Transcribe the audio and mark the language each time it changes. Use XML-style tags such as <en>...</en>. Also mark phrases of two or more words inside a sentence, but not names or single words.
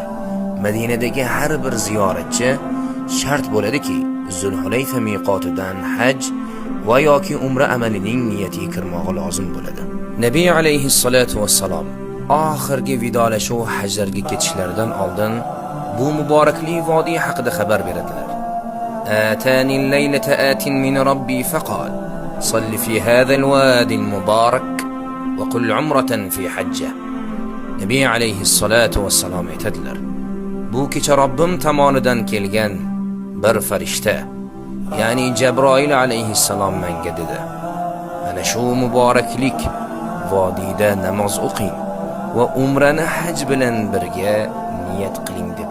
<uz>Madinadagi har bir ziyoratchi shart bo'ladiki, Zulhulayfa miqotidan haj va yoki umra amalining niyatiga kirmog'i lozim bo'ladi. Nabiy</uz> <ar>عليه الصلاة والسلام</ar> <uz>oxirgi vidolashuv hajlarga ketishlaridan oldin bu muborakli vodiy haqida xabar beradilar.</uz> <ar>أتاني الليلة آت من ربي فقال صل في هذا الوادي المبارك وقل عمرة في حجة.</ar> <uz>Nabiy</uz> <ar>عليه الصلاة والسلام</ar> <uz>aytadilar, bu kecha Robbim tomonidan kelgan bir farishta, ya'ni Jabroil alayhissalom menga dedi, mana shu muboraklik vodiyda namoz o'qing va umrani haj bilan birga niyat qiling</uz>